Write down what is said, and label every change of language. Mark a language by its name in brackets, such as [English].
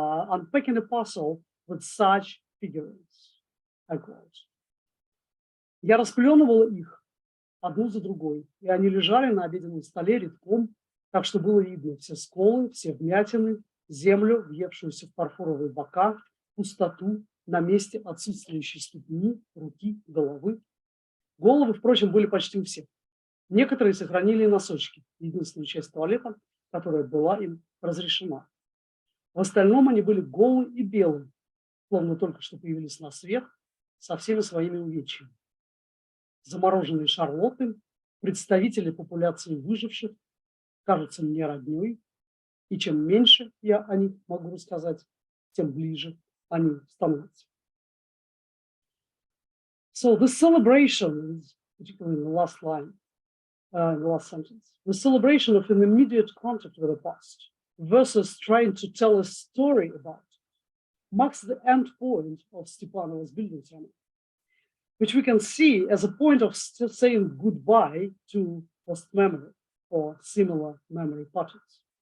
[English] Unpacking a puzzle with such figurines, I quote. [Russian] Я расплёнывала их одну за другой, и они лежали на обеденном столе редком, так что было видно все сколы, все вмятины, землю, въевшуюся в фарфоровые бока, пустоту на месте отсутствующей ступни, руки, головы. Головы, впрочем, были почти у всех. Некоторые сохранили носочки, единственную часть туалета, которая была им разрешена. В остальном они были голые и белые, словно только что появились на свет, со всеми своими увечьями. Замороженные шарлотты, представители популяции выживших, кажутся мне роднёй, и чем меньше я о них могу рассказать, тем ближе они становятся. [English] So the celebration, particularly in the last line, in the last sentence, the celebration of an immediate contact with the past versus trying to tell a story about it marks the end point of Stepanova's Bildungsroman, which we can see as a point of saying goodbye to post-memory or similar memory patterns.